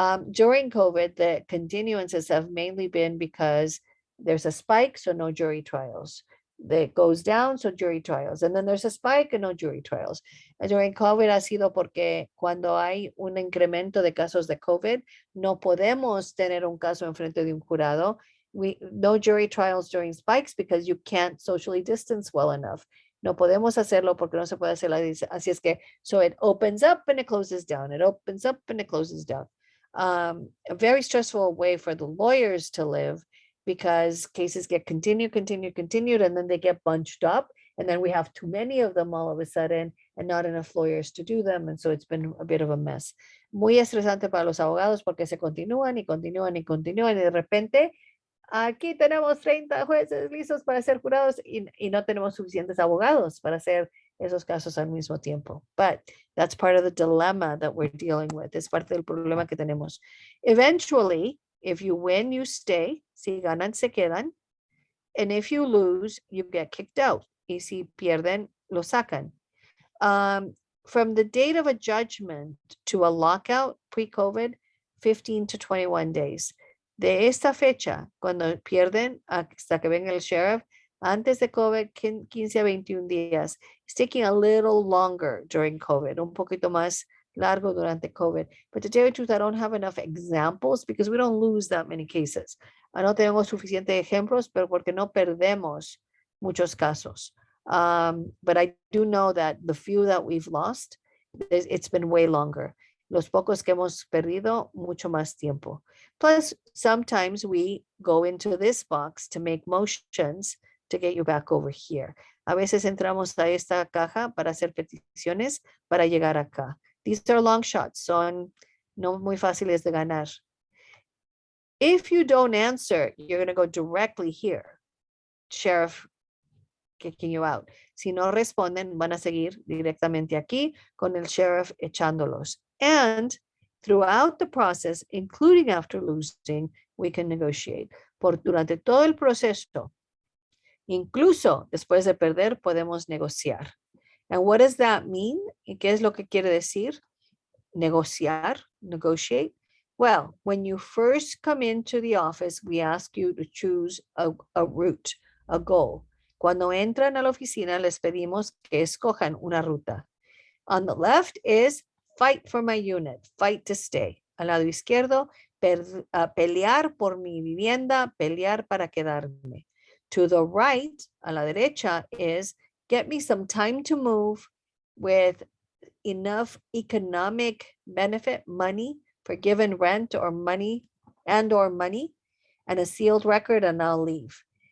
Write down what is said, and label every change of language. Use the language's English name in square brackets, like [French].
[English] During COVID, the continuances have mainly been because there's a spike, so no jury trials. That goes down, so jury trials. And then there's a spike and no jury trials. And during COVID [Spanish] ha sido porque cuando hay un incremento de casos de COVID, no podemos tener un caso en frente de un jurado. [English] No jury trials during spikes because you can't socially distance well enough. [Spanish] No podemos hacerlo porque no se puede hacer así es que, [English] so it opens up and it closes down. It opens up and it closes down. A very stressful way for the lawyers to live, because cases get continued, and then they get bunched up, and then we have too many of them all of a sudden, and not enough lawyers to do them, and so it's been a bit of a mess. [Spanish] Muy estresante para los abogados porque se continúan, y de repente, aquí tenemos 30 jueces listos para ser jurados, y no tenemos suficientes abogados para hacer esos casos al mismo tiempo. [English] But that's part of the dilemma that we're dealing with. [Spanish] Es parte del problema que tenemos. [English] Eventually, if you win, you stay. [Spanish] Si ganan, se quedan. [English] And if you lose, you get kicked out. [Spanish] Y si pierden, lo sacan. [English] From the date of a judgment to a lockout pre-COVID, 15 to 21 days. [Spanish] De esta fecha, cuando pierden, hasta que venga el sheriff, antes de COVID, 15 a 21 días. [English] It's taking a little longer during COVID, [Spanish] un poquito más largo durante COVID. [English] But to tell you the truth, I don't have enough examples because we don't lose that many cases. [Spanish] No tengo suficientes ejemplos, pero porque no perdemos muchos casos. [English] But I do know that the few that we've lost, it's been way longer. [Spanish] Los pocos que hemos perdido, mucho más tiempo. [English] Plus, sometimes we go into this box to make motions to get you back over here. [Spanish] A veces entramos a esta caja para hacer peticiones para llegar acá. [English] These are long shots, [Spanish] son no muy fáciles de ganar. [English] If you don't answer, you're going to go directly here. Sheriff kicking you out. [Spanish] Si no responden, van a seguir directamente aquí con el sheriff echándolos. [English] And throughout the process, including after losing, we can negotiate. [Spanish] Durante todo el proceso, incluso después de perder, podemos negociar. [English] And what does that mean? [Spanish] ¿Y qué es lo que quiere decir? Negociar, negotiate. [English] Well, when you first come into the office, we ask you to choose a route, a goal. [Spanish] Cuando entran a la oficina, les pedimos que escojan una ruta. [English] On the left is fight for my unit, fight to stay. [Spanish] Al lado izquierdo, pelear por mi vivienda, pelear para quedarme. [English] To the right, [Spanish] a la derecha, [English] is get me some time to move with enough economic benefit, money, for given rent or money, and a sealed record, and I'll leave.